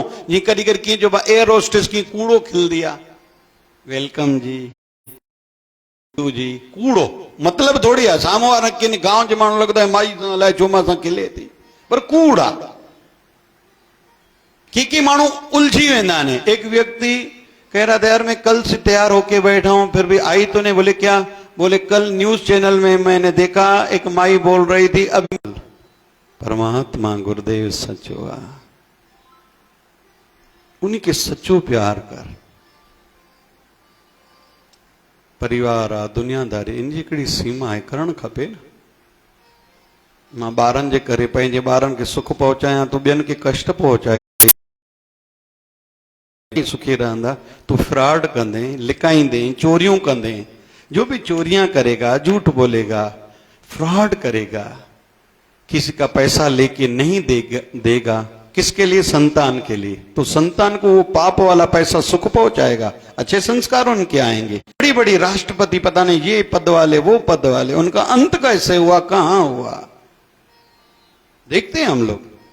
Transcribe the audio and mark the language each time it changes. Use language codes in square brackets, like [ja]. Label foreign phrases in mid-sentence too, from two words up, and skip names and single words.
[sd] जीअं कॾहिं कॾहिं कीअं चइबो आहे, एयर होस्टेस कीअं कूड़ो खिलंदी आहे, वेलकम जी जी, कूड़ो मतिलब थोड़ी आहे। साम्हूं वारा कीअं गांव जे माण्हू लॻंदो आहे माई अलाए छो मां सां खिले थी, पर कूड़ आहे। की माण्हू उलझी वेंदा आहिनि। [hi] एक व्यक्ति कह रहा था, यार मैं कल से तैयार होके बैठा हूं, फिर भी आई तो नहीं। बोले क्या? बोले कल न्यूज चैनल में मैंने देखा, एक माई बोल रही थी, अभी [sd] परमात्मा गुरुदेव सचो आ, उन्हीं के सचो प्यार कर। परिवार आ, दुनियादारी, इन जी हिकिड़ी सीमा आहे, करणु खपे न। मां ॿारनि जे करे पंहिंजे ॿारनि खे सुख पहुचायां तो ॿियनि खे कष्ट पहुचाए, सुखी रहंदा। तू फ्रॉड कंदे, लिकाईंदे, चोरियूं कंदे, [hi] जो भी चोरियां करेगा, झूठ बोलेगा, फ्रॉड करेगा, किसी का पैसा लेके नहीं देगा, किसके लिए? संतान के लिए। तो संतान को वो पाप वाला पैसा सुख पहुंचाएगा, अच्छे संस्कार उनके आएंगे। बड़ी बड़ी राष्ट्रपति, पता नहीं ये पद वाले वो पद वाले, उनका अंत कैसे हुआ, कहां हुआ, देखते हैं हम लोग।